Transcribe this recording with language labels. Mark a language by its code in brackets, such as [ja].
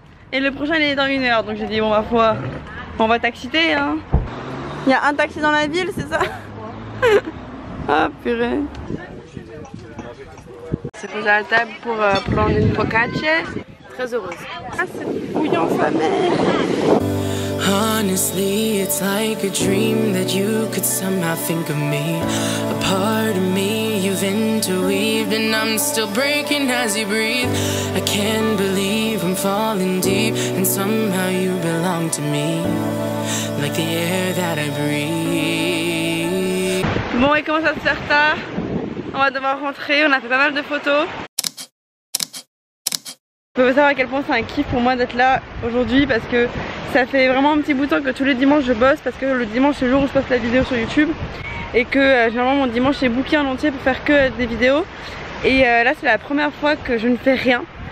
[fr] Et le prochain il est dans 1 heure, donc j'ai dit bon ma foi, on va taxiter hein. Il y a un taxi dans la ville, c'est ça? Ah purée. C'est posé à la table pour prendre une focaccia. Très heureuse. Ah c'est bouillant sa mère. [en] Honestly, it's like a dream that you could somehow think of me. A part of me you've interweaved, and I'm still breaking as you breathe. I can't believe I'm falling deep, and somehow you belong to me, like the air that I breathe. [fr] Bon et comment ça se faire tard? On va devoir rentrer, on a fait pas mal de photos. Vous pouvez savoir à quel point c'est un kiff pour moi d'être là aujourd'hui parce que ça fait vraiment un petit bout de temps que tous les dimanches je bosse parce que le dimanche c'est le jour où je poste la vidéo sur YouTube et que généralement mon dimanche c'est booké en entier pour faire que des vidéos et là c'est la première fois que je ne fais rien.